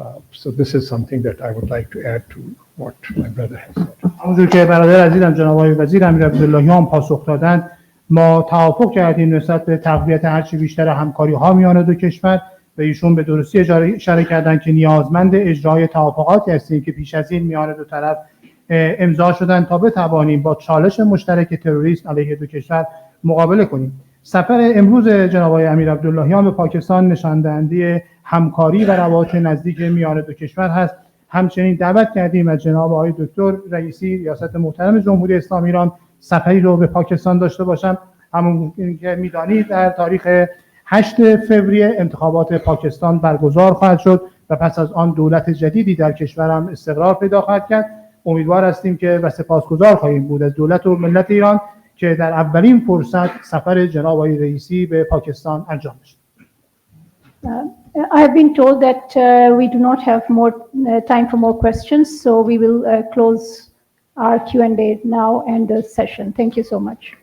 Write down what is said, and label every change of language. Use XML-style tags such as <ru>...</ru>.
<en>So this is something that I would like to add to what my brother has said.</en> <fa>همونجور که برادر عزیزم جناب آقای وزیر امیر عبداللهیان پاسخ دادند، ما توافق کردیم نسبت به تقویت هرچی بیشتر همکاری‌ها میان دو کشور و ایشون به درستی اشاره کردند که نیازمند اجرای توافقاتی هستیم که پیش از این میان دو طرف امضا شدن تا بتوانیم با چالش مشترک تروریسم علیه دو کشور مقابله کنیم. سفر امروز جناب آقای امیر عبداللهیان به پاکستان نشان دهنده همکاری و روابط نزدیک میان دو کشور هست. همچنین دعوت کردیم از جناب آقای دکتر رئیسی ریاست محترم جمهوری اسلامی ایران سفری رو به پاکستان داشته باشم. همون که میدانید در تاریخ 8 فوریه انتخابات پاکستان برگزار خواهد شد و پس از آن دولت جدیدی در کشورم استقرار پیدا خواهد کرد. امیدوار هستیم که و سپاسگزار خواهیم بود از دولت و ملت ایران که در اولین فرصت سفر جناب آقای رئیسی به پاکستان انجام شد.</fa> <en>I have been told that we do not have more time for more questions, so we will close our Q&A now and the session. Thank you so much.</en>